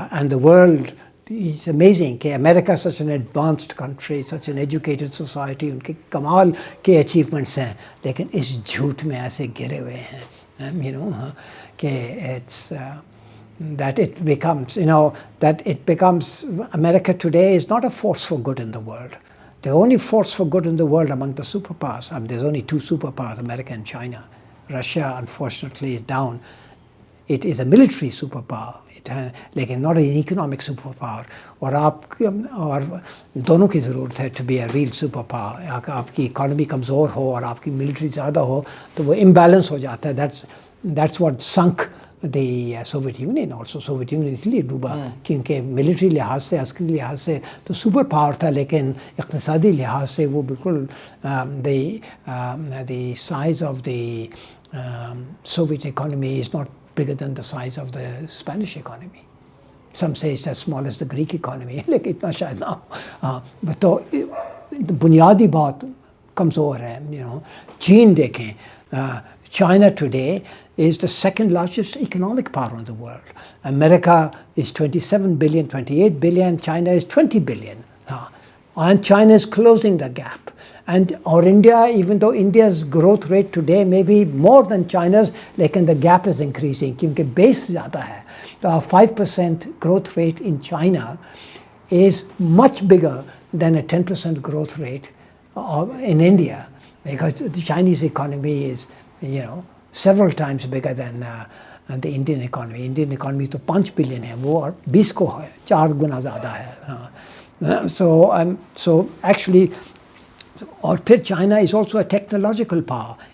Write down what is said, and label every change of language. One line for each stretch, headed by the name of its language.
English: the world is amazing
Urdu: کہ امریکہ
English: such an advanced country, such an educated society
Urdu: ان کے کمال کے achievements ہیں لیکن اس جھوٹ میں ایسے گرے ہوئے ہیں کہ
English: it's that it becomes America today is not a force for good in the world. The only force for good in the world among the superpowers, there's only two superpowers, America and China. Russia, unfortunately, is down. It is a military superpower, لیکن not an economic superpower.
Urdu: اور دونوں کی ضرورت ہے
English: to be a real superpower.
Urdu: آپ کی economy کمزور ہو اور آپ کی ملٹری زیادہ ہو تو وہ امبیلنس ہو جاتا ہے.
English: That's what sunk the Soviet Union also.
Urdu: Soviet Union اس لیے ڈوبا کیونکہ ملٹری لحاظ سے عسکری لحاظ سے تو سپر پاور تھا لیکن اقتصادی لحاظ سے وہ بالکل
English: the size of the Soviet economy is not bigger than the size of the Spanish economy. Some say it's as small as the Greek economy
Urdu: لیکن اتنا شاید نہ ہو تو بنیادی بات کمزور ہے. چین دیکھیں
English: China today is the second largest economic power in the world. America is 27 billion, 28 billion. China is 20 billion. And China is closing the gap. Or India, even though India's growth rate today may be more than China's, the gap is increasing because base
Urdu: zyada hai.
English: The 5% growth rate in China is much bigger than a 10% growth rate in India because the Chinese economy is, several times bigger than the Indian economy.
Urdu: Indian economy تو 5 billion ہے وہ اور 20 کو ہے 4 گنا زیادہ ہے.
English: So actually
Urdu: اور پھر
English: China is also a technological power.